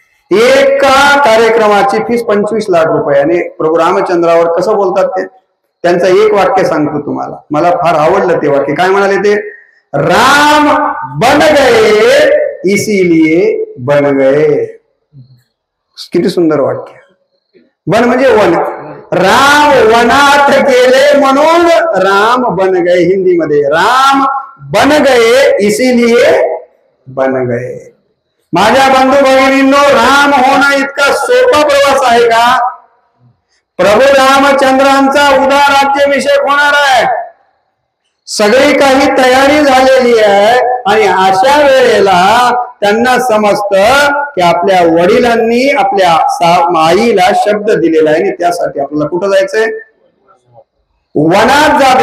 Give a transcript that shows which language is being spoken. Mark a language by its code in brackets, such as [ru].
[mr] एका कार्यक्रमाची फीस 25 लाख रुपये. आणि प्रभू रामचंद्रावर कसं बोलतात ते? त्यांचं एक वाक्य सांगतो तुम्हाला, मला फार आवडलं ते वाक्य. काय म्हणाले ते? [hi] राम बन गए इसीलिए बन गए. [mr] किती सुंदर वाक्य. वन म्हणजे वन. राम वनात गेले म्हणून [hi] राम बन गए. [mr] हिंदी मध्ये [hi] राम बन गए इसीलिए बन गए. [mr] माझ्या बंधू भगिनींनो, राम होणं इतका सोपा प्रवास आहे का? प्रभू रामचंद्रांचा उद्या राज्याभिषेक होणार आहे. सगळी काही तयारी झालेली आहे आणि अशा वेळेला त्यांना समजतं की आपल्या वडिलांनी आपल्या आईला शब्द दिलेला आहे आणि त्यासाठी आपल्याला कुठं जायचंय? वनात जात.